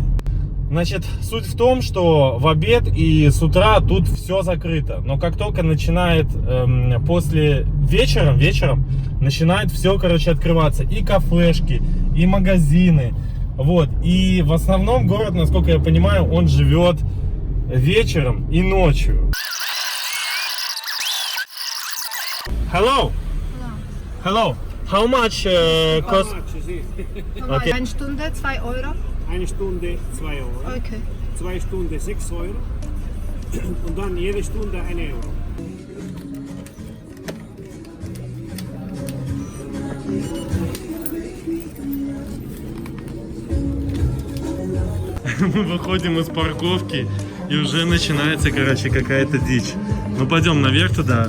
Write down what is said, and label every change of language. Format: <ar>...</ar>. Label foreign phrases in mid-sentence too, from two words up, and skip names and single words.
<ru>Значит, суть в том, что в обед и с утра тут все закрыто. Но как только начинает после вечером начинает все, короче, открываться. И кафешки, и магазины. Вот. И в основном город, насколько я понимаю, он живет вечером и ночью.</ru> <en>Hello. Hello. How much cost?</en> <de>Okay. Eine Stunde 2 Euro. Eine Stunde 2 Euro. Okay. 2 Stunden 6 Euro. Und dann jede Stunde 1 Euro.</de> <ru>Мы выходим из парковки, и уже начинается, короче, какая-то дичь. Ну, пойдем наверх туда.</ru>